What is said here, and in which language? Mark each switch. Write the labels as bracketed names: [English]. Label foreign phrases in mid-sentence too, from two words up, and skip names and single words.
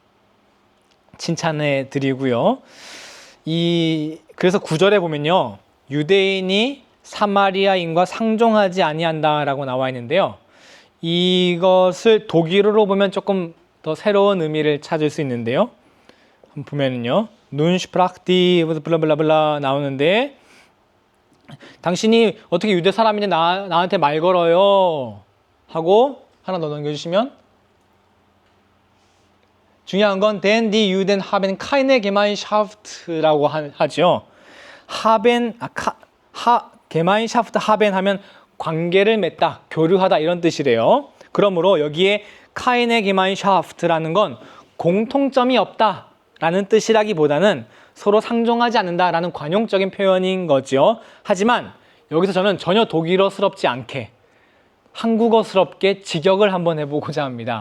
[Korean] 칭찬해 드리고요. 그래서 9절에 보면요. 유대인이 사마리아인과 상종하지 아니한다라고 나와 있는데요. 이것을 독일어로 보면 조금 더 새로운 의미를 찾을 수 있는데요. 한번 보면은요. [German] Nun sprach die [Korean] 블라블라블라 나오는데 당신이 어떻게 유대 사람인데 나한테 말 걸어요? 하고 하나 더 넘겨주시면 중요한 건 [German] denn die Juden haben keine Gemeinschaft [Korean] 라고 하죠. [German] Gemeinschaft haben [Korean] 하면 관계를 맺다, 교류하다 이런 뜻이래요. 그러므로 여기에 [German] keine Gemeinschaft [Korean] 라는 건 공통점이 없다라는 뜻이라기보다는 서로 상종하지 않는다라는 관용적인 표현인 거죠. 하지만 여기서 저는 전혀 독일어스럽지 않게 한국어스럽게 직역을 한번 해보고자 합니다.